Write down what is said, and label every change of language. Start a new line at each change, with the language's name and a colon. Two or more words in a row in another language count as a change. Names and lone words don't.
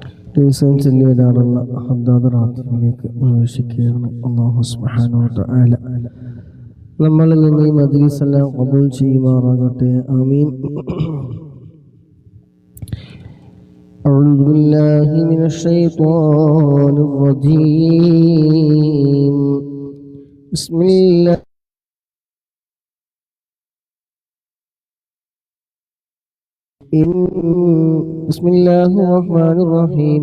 Malayalam: ദിവസവും ചൊല്ലി വരാറുള്ള ഹദ്ദാദ് റാത്തിബിലേക്ക് പ്രവേശിക്കുകയാണ്.
Arabic: الله سبحانه وتعالى
Malayalam: നമ്മളിൽ നിന്ന് ഈ മജ്ലിസ് എല്ലാം ഖബൂൽ ചെയ്യുമാറാകട്ടെ. ആമീൻ.
Arabic: أعوذ بالله من الشيطان الرجيم. بسم الله بسم الله الرحمن الرحيم.